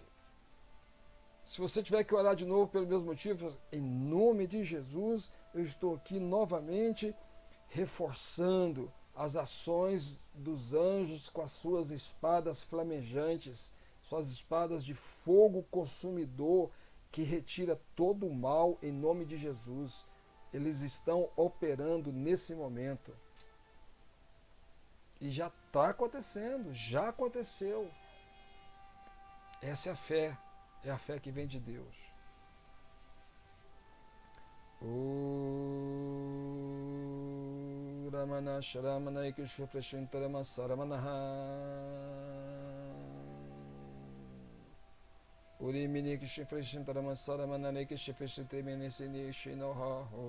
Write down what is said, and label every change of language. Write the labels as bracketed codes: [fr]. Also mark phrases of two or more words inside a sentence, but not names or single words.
[pt] Se você tiver que orar de novo pelo mesmo motivo, em nome de Jesus, eu estou aqui novamente reforçando as ações dos anjos com as suas espadas flamejantes, suas espadas de fogo consumidor que retira todo o mal em nome de Jesus. Eles estão operando nesse momento. E já está acontecendo, já aconteceu. Essa é a fé que vem de Deus. Ramana Sharamana Ikishu Prashintarama Saramanaha Uri Minikishu Prashintarama Saramana Nikishu Prashintarama Shinoha